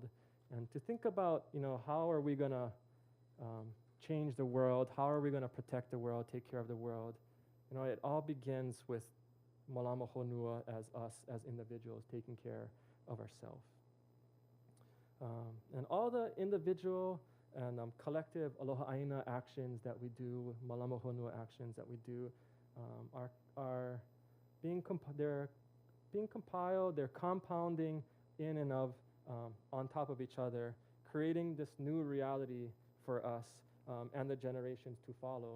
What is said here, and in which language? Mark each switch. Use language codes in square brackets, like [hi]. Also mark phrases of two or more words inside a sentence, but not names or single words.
[en] And to think about, how are we going to change the world? How are we going to protect the world, take care of the world? It all begins with [haw] Mālama Honua [en] as us, as individuals, taking care of ourselves. And all the individual and collective [haw] Aloha ʻāina [en] actions that we do, [haw] Mālama Honua [en] actions that we do, are being compiled, they're compounding in and of, on top of each other, creating this new reality for us and the generations to follow.